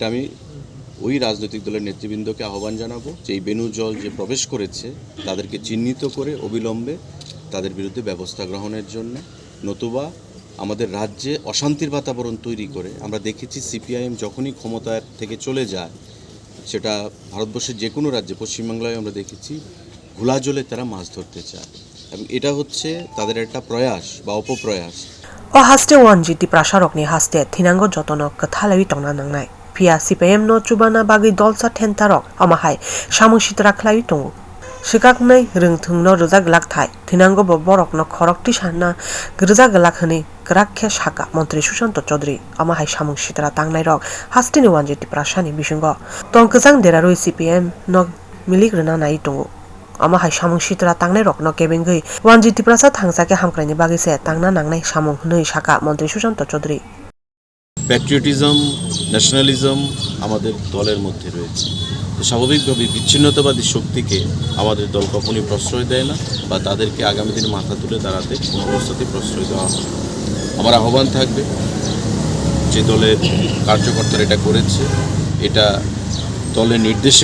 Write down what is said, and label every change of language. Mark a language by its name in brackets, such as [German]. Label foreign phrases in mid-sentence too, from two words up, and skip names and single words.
[Bangla] আমি ওই রাজনৈতিক দলের নেতৃবৃন্দকে আহ্বান জানাবো যে এই বেনুজল যে প্রবেশ করেছে তাদেরকে চিহ্নিত করে অবিলম্বে তাদের বিরুদ্ধে ব্যবস্থা গ্রহণের জন্য নতুবা আমাদের রাজ্যে অশান্তির বাতাবরণ তৈরি করে আমরা দেখেছি সিপিআইএম যখনই ক্ষমতা থেকে চলে যায় সেটা ভারতবর্ষের যে কোনো রাজ্যে পশ্চিমবাংলায় আমরা দেখেছি ঘোলা জলে তারা মাছ ধরতে চায় এবং এটা হচ্ছে তাদের একটা প্রয়াস বা অপপ্রয়াস [Kok Borok] o haste wanjiti prasharokni haste thinango jotono kathalawi tongna nangnai pia CPM no chubana bagi dolsa thentarok amahai samungsitra khlai tongo Swkaknai rwngthwngno rwjagwlak thai thinango-bo borokno khorok tisanani rwjagwlak hini grakhe sakha Montri Sushanta Chowdhury amahai samungsitra tangnai-rok hasteni wanjiti prasani bisingo tongkjang derarui CPM no miligrana nai tongo amahai samungsitra tangnai-rok no kebengui wanjiti prasa thangsake hamkraini bagi se tangna nangnai samung hnoi sakha Montri Sushanta Chowdhury [English] patriotism nationalism [Bangla] আমাদের দলের মধ্যে রয়েছে স্বাভাবিকভাবে বিচ্ছিন্নতাবাদী শক্তিকে আমাদের দল কখনোই প্রশ্রয় দেয় না বা তাদেরকে আগামী দিনে মাথা তুলে দাঁড়াতে কোনো অবস্থাতেই প্রশ্রয় দেওয়া হবে আমার আহ্বান থাকবে যে দলের কার্যকর্তারা এটা করেছে এটা দলের নির্দেশে